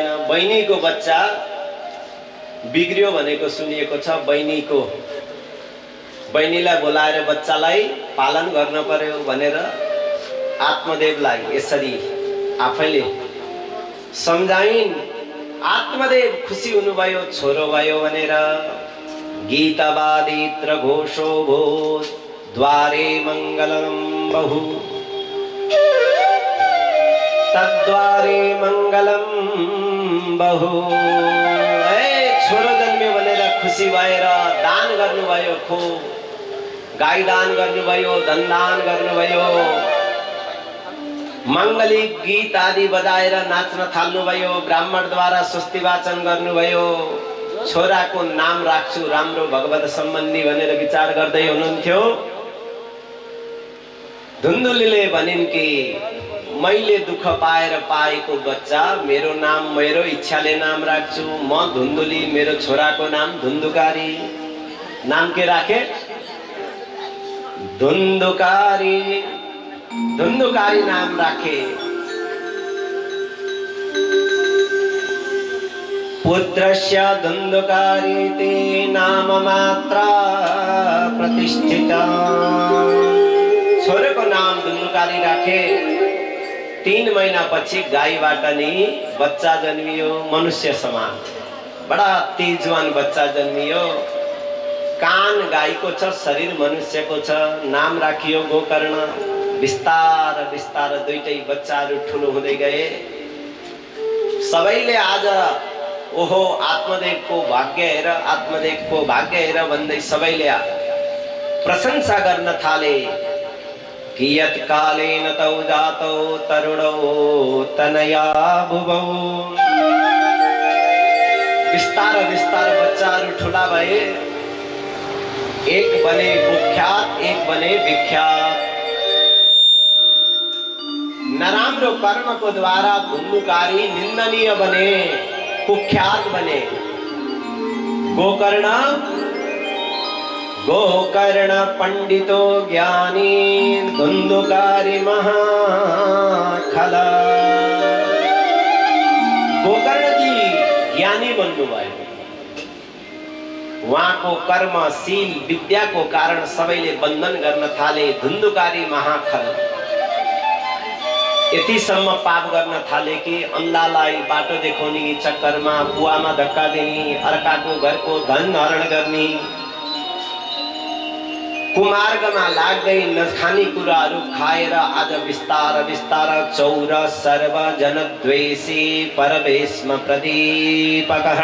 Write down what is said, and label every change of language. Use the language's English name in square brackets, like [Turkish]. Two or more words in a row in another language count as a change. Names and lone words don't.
[Nepali] बहिनीको बच्चा बिग्रियो भनेको सुनिएको छ। बहिनीलाई बोलाएर बच्चालाई पालन गर्न पर्यो भनेर आत्मदेवलाई यसरी आफैले सम्झाइन्। आत्मदेव खुसी हुनुभयो, छोरो भयो भनेर। [Sanskrit] गीतवादित्र घोषो भो द्वारे मङ्गलम् बहु, तद्वारे मङ्गलम् बहु। [Nepali] छोरो जन्म्यो भनेर खुसी भएर दान गर्नुभयो, खो गाई दान गर्नुभयो, धन दान गर्नुभयो, मङ्गलिक गीत आदि बजाएर नाच्न थाल्नुभयो, ब्राह्मणद्वारा स्वस्ति वाचन गर्नुभयो। छोराको नाम राख्छु राम्रो भगवत सम्बन्धी भनेर विचार गर्दै हुनुहुन्थ्यो। धुन्धुलीले भनिन् कि मैले दुःख पाएर पाएको बच्चा, मेरो नाम मेरो इच्छाले नाम राख्छु। म धुन्धुली, मेरो छोराको नाम धुन्धुकारी। नाम के राखे? धुन्धुकारी। धुन्धुकारी नाम राखे। [Sanskrit] पुत्रस्य धुन्धुकारी ते नाम मात्रा प्रतिष्ठिता। [Nepali] छोरोको नाम धुन्धुकारी राखे। 3 महिनापछि गाईबाट नि बच्चा जन्मियो, मनुष्य समान, बडा तेजवान बच्चा जन्मियो। कान गाईको छ, शरीर मनुष्यको छ। नाम राखियो गोकर्ण। बिस्तार बिस्तार दुईटै बच्चाहरू ठुलो हुँदै गए। सबैले आज ओहो आत्मदेवको भाग्य हेर, आत्मदेवको भाग्य हेर भन्दै सबैले प्रशंसा गर्न थाले। [Sanskrit] कियत् कालेन तौ जातौ तरुणौ तनया भुवौ। [Nepali] बिस्तार बिस्तार बच्चाहरू ठुला भए। एक बने कुख्यात, एक बने विख्यात। नराम्रो कर्मको द्वारा धुन्धुकारी निन्दनीय बने, कुख्यात बने। [Sanskrit] गोकर्ण पंडितो ज्ञानी, धुन्धुकारी महाखल। [Nepali] गोकर्ण जी ज्ञानी बन्नुभयो। उहाँको कर्मशील विद्याको कारण सबैले बन्धन गर्न थाले। धुन्धुकारी महाखल यतिसम्म पाप गर्न थाले कि अन्धालाई बाटो देखाउने चक्करमा कुवामा धक्का दिने, अर्काको घरको धन हरण गर्ने, कुमार्गमा लाग्दै नखाने कुराहरू खाएर आज बिस्तार बिस्तार [Sanskrit] चौर सर्व जनद्वेषी परवेशमा प्रदीपकः।